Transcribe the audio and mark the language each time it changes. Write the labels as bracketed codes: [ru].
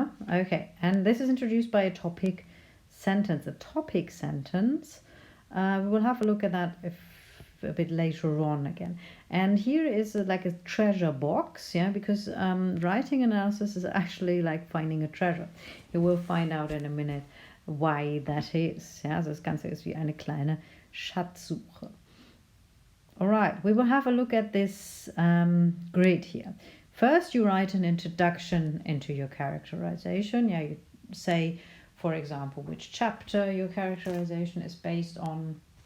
[en] Okay, and this is introduced by a topic sentence. A topic sentence, we will have a look at that a bit later on again. And here is like a treasure box, because writing analysis is actually like finding a treasure. You will find out in a minute why that is. [de] Das Ganze ist wie eine kleine Schatzsuche. [en] All right, we will have a look at this grid here. First, you write an introduction into your characterization. You say, for example, which chapter your characterization is based on.